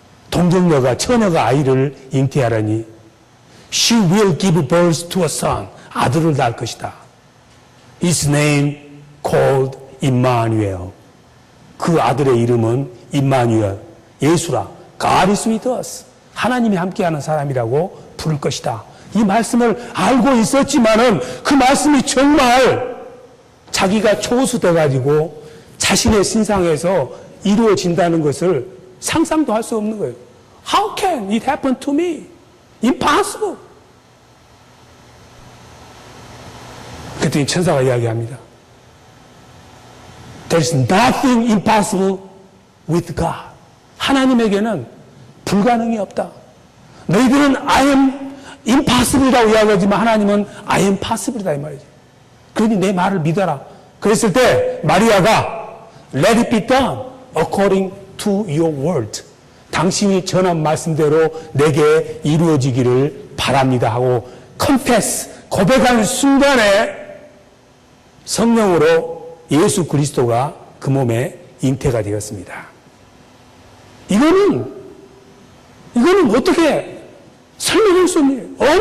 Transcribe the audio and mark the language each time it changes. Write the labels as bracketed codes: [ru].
[ko] 동정녀가 처녀가 아이를 잉태하라니 [en] She will give birth to a son. [ko] 아들을 낳을 것이다. [en] His name called Emmanuel. [ko] 그 아들의 이름은 임마누엘, 예수라. [en] God is with us. [ko] 하나님이 함께하는 사람이라고 부를 것이다. 이 말씀을 알고 있었지만은 그 말씀이 정말 자기가 초수돼가지고 자신의 신상에서 이루어진다는 것을 상상도 할 수 없는 거예요. [en] How can it happen to me? Impossible. [ko] 그랬더니 천사가 이야기합니다. [en] There's nothing impossible with God. [ko] 하나님에게는 불가능이 없다. 너희들은 [en] I am impossible [ko] 이라고 이야기하지만 하나님은 [en] I am possible [ko] 이다 이 말이지. 그러니 내 말을 믿어라. 그랬을 때 마리아가 [en] Let it be done according to your word. [ko] 당신이 전한 말씀대로 내게 이루어지기를 바랍니다 하고 confess, 고백하는 순간에 성령으로 예수 그리스도가 그 몸에 잉태가 되었습니다. 이거는 어떻게 설명할 수 없는 일이에요.